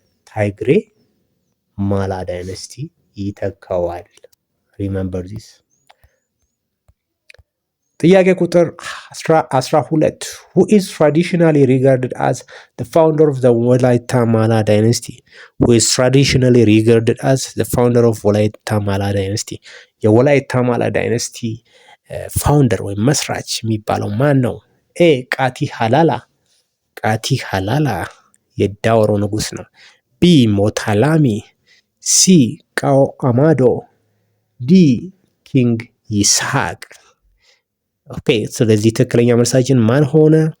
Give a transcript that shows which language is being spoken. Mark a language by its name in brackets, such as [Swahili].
[Amharic] ታይግሬ ማላ ዳይነስቲ ይተካዋል። [English] ሪመምበር ዚስ። [Amharic] ጥያቄ ቁጥር 12 [English] who is traditionally regarded as the founder of the ወላይታ ማላ dynasty? who is traditionally regarded as the founder of ወላይታ ማላ dynasty? [Amharic] የወላይታ ማላ ዳይነስቲ ፋውንደር ወይም መስራች የሚባለው ማን ነው? ኤ ቃቲ ሀላላ። ቃቲ ሀላላ የዳውሮ ንጉስ ነው። ቢ ሞታላሚ፣ ሲ ቃኦ አማዶ፣ ዲ ኪንግ ይስሐቅ። ኦኬ ስለዚህ ትክክለኛ መልሳችን ማን ሆነ?